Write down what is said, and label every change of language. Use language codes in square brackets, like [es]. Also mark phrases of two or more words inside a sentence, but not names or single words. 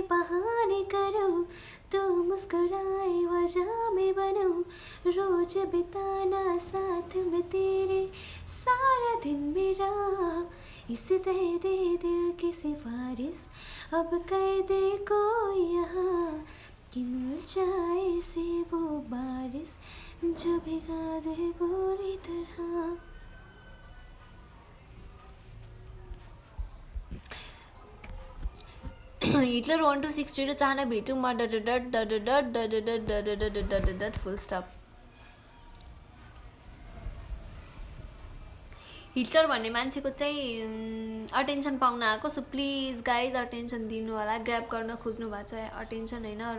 [hi] बहाने करूं तो मुस्कुराए वजह में बनूं रोज बिताना साथ में तेरे सारा दिन मेरा इस दे दिल की सिफारिश अब कर दे कोई यहाँ कि मिल जाए से वो बारिश जो भिगा दे पूरी तरह [ne] हिटलर 1260 चाहना भेटौँ म [en] dot full stop [ne] हिटलर भन्ने मान्छेको चाहिँ अटेन्सन पाउन आएको [en] so please guys [ne] अटेन्सन दिनु होला ग्र्याब गर्न खोज्नु भएको छ अटेन्सन हैन अरू